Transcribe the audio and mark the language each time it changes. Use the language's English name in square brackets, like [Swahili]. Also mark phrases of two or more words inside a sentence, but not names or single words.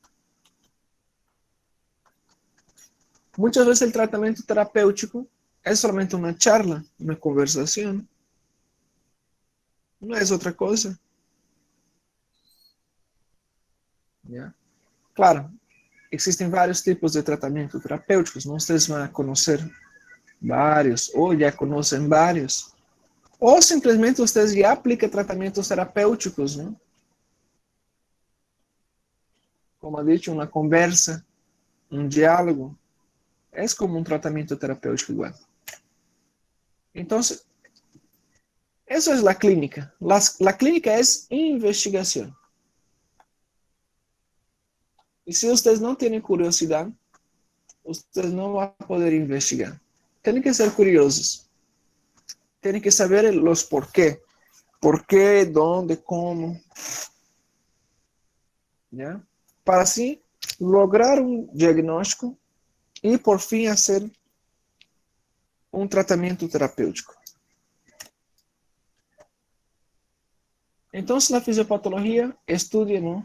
[Spanish] Muchas veces el tratamiento terapéutico es solamente una charla, una conversación. No es otra cosa. ¿Ya? [Portuguese] Claro, existen vários tipos de tratamento terapêuticos, ¿no? [Spanish] Ustedes van a conocer [Portuguese] vários, ou já conhecem vários. Ou simplesmente ustedes já aplicam tratamentos terapêuticos, ¿no? [Spanish] Como ha dicho, [Portuguese] uma conversa, um diálogo, é como um tratamento terapêutico igual. Então, essa é a clínica. A clínica é investigação. E se vocês não têm curiosidade, vocês não vão poder investigar. Tem que ser curiosos. Tem que saber os porquê. [Spanish] Por qué, dónde, cómo. ¿Ya? Para así lograr un diagnóstico y por fin hacer un tratamiento terapéutico. Entonces la fisiopatología estudia, ¿no?